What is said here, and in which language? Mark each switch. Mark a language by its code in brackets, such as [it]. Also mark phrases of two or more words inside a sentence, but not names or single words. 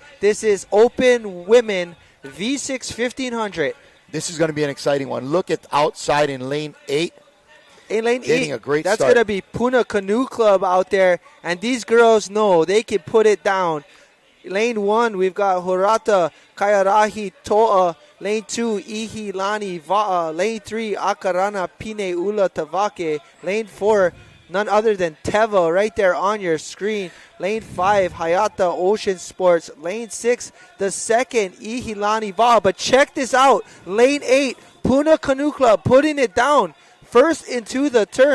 [en] This is Open Women V6 1500. This is going to be an exciting one. Look at outside in lane 8. In lane Getting 8, a great that's start. going to be Puna Canoe Club out there, and these girls know they can put it down. Lane 1, we've got Horata Kayarahi Toa. Lane 2, Ihi Lani Va'a. Lane 3, Akarana Pine Ula Tavake. Lane 4, none other than Teva right there on your screen. Lane 5, Hayata Ocean Sports. Lane 6, the second, Ihi Lani Va'a. But check this out. Lane 8, Puna Canoe Club putting it down. First into the turn.